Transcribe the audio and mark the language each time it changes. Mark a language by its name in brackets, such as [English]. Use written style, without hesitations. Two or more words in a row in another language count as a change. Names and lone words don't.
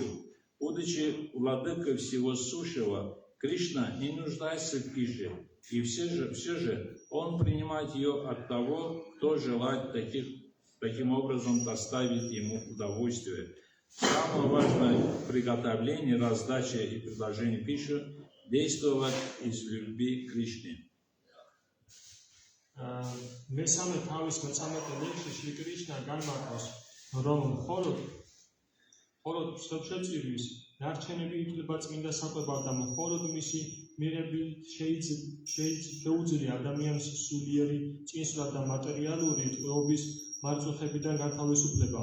[Russian] Будучи владыкой всего сущего, Кришна не нуждается в пище, и все же он принимает ее от того, кто желает таким образом доставить ему удовольствие. Самое важное приготовление, раздача и предложение пищи действовать из любви к Кришне. [Georgian] მესამე თავის მეწამეტ ლექსში შრი კრიშნა განმარტავს, რომ მხოლოდ შეწირვის ნარჩენები ითვლება წმინდა საკვებად და მხოლოდ მისი მიღებით შეუძლია ადამიანის სულიერი წინსვლა და მატერიალური ტყვეობის მარწუხებიდან განთავისუფლება.